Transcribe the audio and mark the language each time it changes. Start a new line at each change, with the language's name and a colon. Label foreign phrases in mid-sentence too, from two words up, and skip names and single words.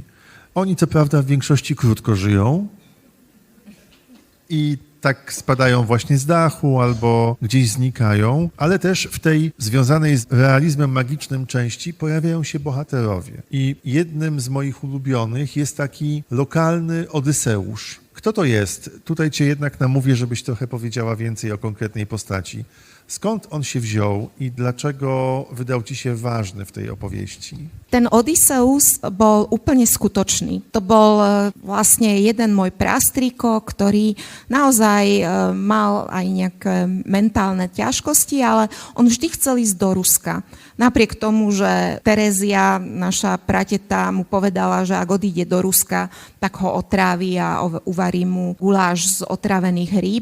Polish: Oni co prawda w większości krótko żyją i tak spadają właśnie z dachu albo gdzieś znikają, ale też w tej związanej z realizmem magicznym części pojawiają się bohaterowie. I jednym z moich ulubionych jest taki lokalny Odyseusz. Kto to jest? Tutaj cię jednak namówię, żebyś trochę powiedziała więcej o konkretnej postaci. Skąd on się wziął i dlaczego wydał ci się ważny v tej opowieści?
Slovak: Ten Odysseus bol úplne skutočný. To bol vlastne jeden môj prastriko, ktorý naozaj mal aj nejaké mentálne ťažkosti, ale on vždy chcel ísť do Ruska. Napriek tomu, že Terezia, naša prateta, mu povedala, že ak odíde do Ruska, tak ho otrávi a uvarí mu guláš z otravených rýb.